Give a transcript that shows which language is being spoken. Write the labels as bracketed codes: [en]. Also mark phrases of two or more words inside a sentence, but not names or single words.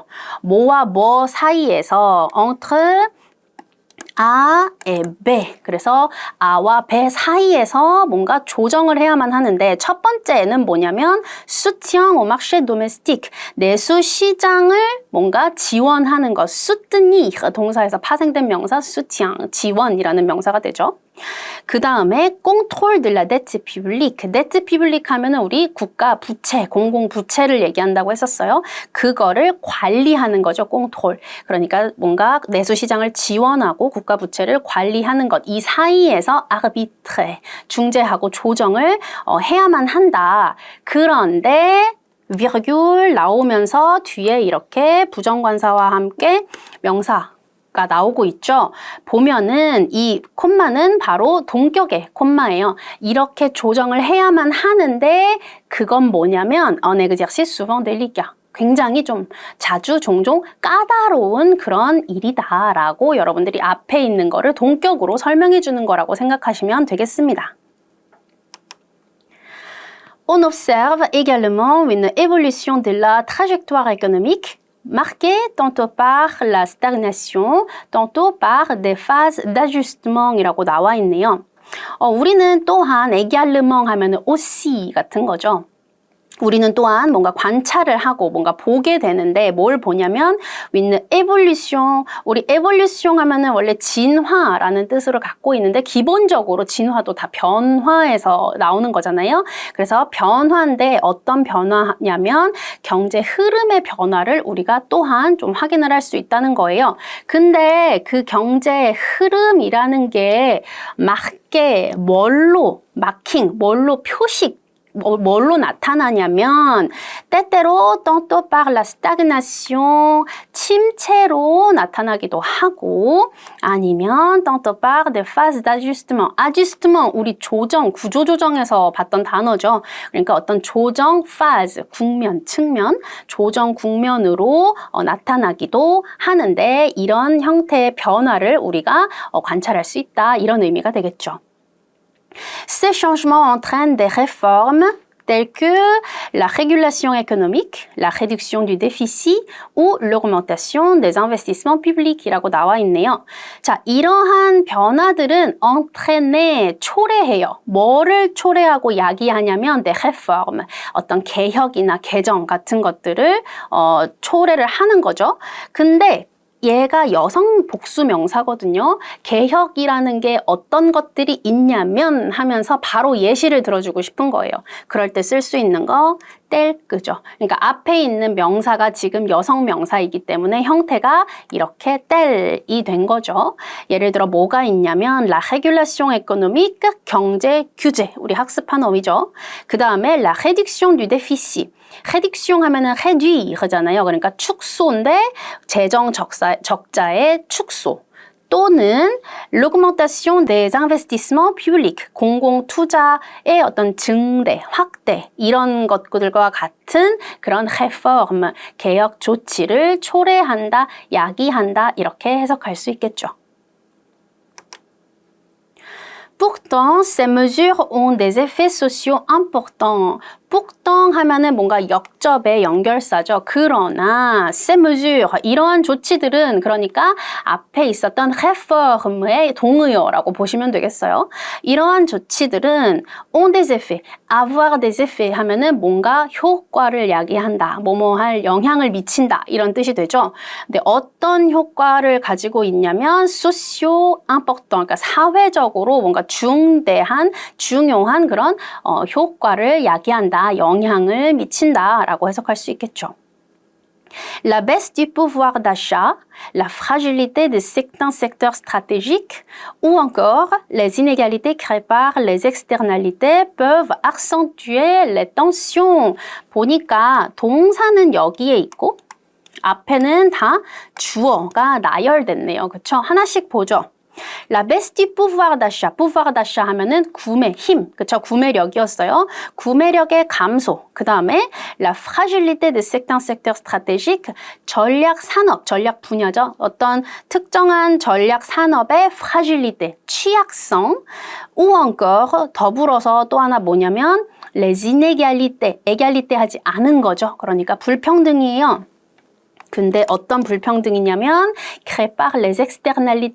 [ko] 뭐와 뭐 사이에서 [fr] entre A et B. [ko] 그래서 A와 B 사이에서 뭔가 조정을 해야만 하는데 첫 번째는 뭐냐면 [fr] soutien au marché domestique. [ko] 내수 시장을 뭔가 지원하는 것. soutenir 동사에서 파생된 명사 soutien, 지원이라는 명사가 되죠. 그 다음에 [fr] contrôle de la dette publique. dette publique [ko] 하면은 우리 국가 부채, 공공 부채를 얘기한다고 했었어요. 그거를 관리하는 거죠, contrôle. 그러니까 뭔가 내수 시장을 지원하고 국가 부채를 관리하는 것. 이 사이에서 arbitrer, 중재하고 조정을 해야만 한다. 그런데 virgule 나오면서 뒤에 이렇게 부정관사와 함께 명사 가 나오고 있죠. 보면은 이 콤마는 바로 동격의 콤마예요. 이렇게 조정을 해야만 하는데 그건 뭐냐면 [fr] un exercice souvent délicat. [ko] 굉장히 좀 자주 종종 까다로운 그런 일이다라고 여러분들이 앞에 있는 거를 동격으로 설명해 주는 거라고 생각하시면 되겠습니다. [fr] On observe également une évolution de la trajectoire économique marquée tantôt par la stagnation, tantôt par des phases d'ajustement [ko] 이라고 나와 있네요. 우리는 또한 également 하면은 aussi 같은 거죠. 우리는 또한 뭔가 관찰을 하고 뭔가 보게 되는데 뭘 보냐면 [en] with evolution, [ko] 우리 evolution 하면은 원래 진화라는 뜻으로 갖고 있는데 기본적으로 진화도 다 변화에서 나오는 거잖아요. 그래서 변화인데 어떤 변화냐면 경제 흐름의 변화를 우리가 또한 좀 확인을 할 수 있다는 거예요. 근데 그 경제 흐름이라는 게 marqué, 뭘로 마킹, 뭘로 표식 뭘로 나타나냐면 때때로 [fr] tantôt par la stagnation, [ko] 침체로 나타나기도 하고 아니면 [fr] tantôt par des phases d'ajustement. [ko] ajustement 우리 조정, 구조조정에서 봤던 단어죠. 그러니까 어떤 조정 phase, 국면, 측면, 조정 국면으로 나타나기도 하는데 이런 형태의 변화를 우리가 관찰할 수 있다. 이런 의미가 되겠죠. [fr] Ces changements entraînent des réformes telles que la régulation économique, la réduction du déficit ou l'augmentation des investissements publics이라고 [ko] 나와 있네요. 자, 이러한 변화들은 entraîner, 초래해요. 뭐를 초래하고 야기하냐면 [fr] des réformes, [ko] 어떤 개혁이나 개정 같은 것들을 초래를 하는 거죠. 근데 얘가 여성 복수 명사거든요. 개혁이라는 게 어떤 것들이 있냐면 하면서 바로 예시를 들어주고 싶은 거예요. 그럴 때 쓸 수 있는 거 텔그죠. 그러니까 앞에 있는 명사가 지금 여성 명사이기 때문에 형태가 이렇게 텔이 된 거죠. 예를 들어 뭐가 있냐면 [fr] la régulation économique, [ko] 경제 규제, 우리 학습한 어휘죠. 그 다음에 [fr] la réduction du déficit. [ko] réduction 하면은 réduire잖아요. 그러니까 축소인데 재정 적자의 축소. [fr] 또는 l'augmentation des investissements publics, [ko] 공공 투자의 어떤 증대, 확대 이런 것들과 같은 그런 réforme, 개혁 조치를 초래한다, 야기한다 이렇게 해석할 수 있겠죠. [fr] Pourtant, ces mesures ont des effets sociaux importants. [ko] pourtant 하면은 뭔가 역접의 연결사죠. 그러나 [fr] ces mesures, [ko] 이러한 조치들은 그러니까 앞에 있었던 réforme의 동의어라고 보시면 되겠어요. 이러한 조치들은 [fr] ont des effets, avoir des effets [ko] 하면은 뭔가 효과를 야기한다, 뭐뭐 할 영향을 미친다 이런 뜻이 되죠. 근데 어떤 효과를 가지고 있냐면 [fr] sociaux important, [ko] 그러니까 사회적으로 뭔가 중대한, 중요한 그런 효과를 야기한다, 영향을 미친다라고 해석할 수 있겠죠. [fr] La baisse du pouvoir d'achat, la fragilité de certains secteurs stratégiques ou encore les inégalités créées par les externalités peuvent accentuer les tensions. [ko] 보니까 동사는 여기에 있고 앞에는 다 주어가 나열됐네요. 그렇죠? 하나씩 보죠. [fr] La baisse du pouvoir d'achat [ko] 하면은 구매, 힘, 그쵸? 구매력이었어요. 구매력의 감소. 그 다음에 [fr] la fragilité de certains secteurs stratégiques, [ko] 전략 산업, 전략 분야죠. 어떤 특정한 전략 산업의 fragilité, 취약성, [fr] ou encore [ko] 더불어서 또 하나 뭐냐면 [fr] les inégalités, [ko] égalité 하지 않은 거죠. 그러니까 불평등이에요. 근데 어떤 불평등이냐면 [fr] créé par les externalités.